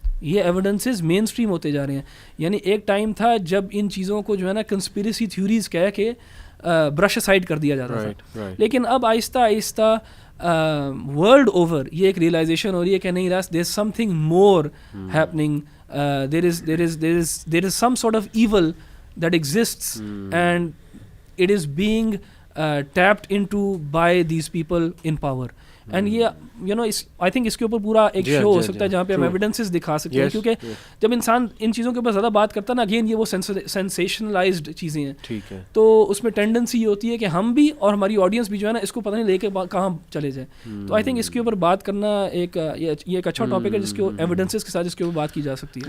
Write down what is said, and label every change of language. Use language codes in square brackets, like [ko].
[ur] یہ ایویڈنسز مین اسٹریم ہوتے جا رہے ہیں. یعنی ایک ٹائم تھا جب ان چیزوں کو جو ہے نا کنسپیریسی تھیوریز کہہ کے برش سائڈ کر دیا جاتا تھا, لیکن اب آہستہ آہستہ ورلڈ اوور یہ ایک ریئلائزیشن ہو رہی ہے کہ نہیں, [en] There is something more happening, there is some sort of evil that exists and it is being tapped into by these people in power. [ur] And یہ [en] you know I think [ur] اس کے اوپر پورا ایک شو ہو سکتا ہے جہاں پہ ہم ایویڈنسز دکھا سکتے ہیں, کیونکہ جب انسان ان چیزوں کے اوپر زیادہ بات کرتا ہے نا, اگین یہ وہ سینسیشنلائزڈ چیزیں ہیں, تو اس میں ٹینڈنسی یہ ہوتی ہے کہ ہم بھی اور ہماری آڈینس بھی جو ہے نا اس کو پتہ نہیں لے کے کہاں چلے جائیں. تو آئی تھنک اس کے اوپر بات کرنا یہ ایک اچھا ٹاپک ہے جس کے ایویڈنسز کے ساتھ اس کے اوپر بات کی جا سکتی ہے.